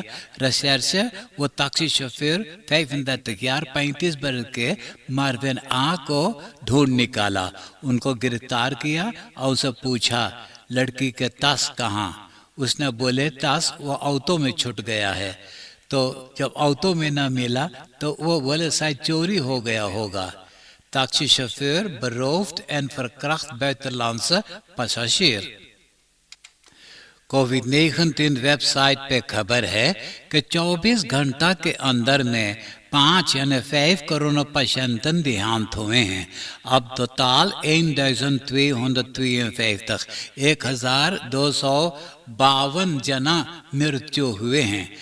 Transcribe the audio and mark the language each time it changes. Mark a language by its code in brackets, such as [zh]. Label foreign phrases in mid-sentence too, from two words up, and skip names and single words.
[hns] रिसर्च वो टैक्सी शोफर 35 बरस के मार्विन आ को ढूंढ निकाला, उनको गिरफ्तार किया और उसे पूछा लड़की के ताश कहाँ। उसने बोले ताश वो ऑटो में छूट गया है। तो जब ऑटो में न मिला तो वो बोले शायद चोरी हो गया होगा। [nl] टैक्सी शोफर beroofd en verkracht buitenlandse passagier। [hns] कोविड-19 वेबसाइट पे खबर है कि 24 घंटा के अंदर में 5 कोरोना patiënten देहांत हुए हैं। अब टोटल 1252 जना मृत्यु हुए हैं।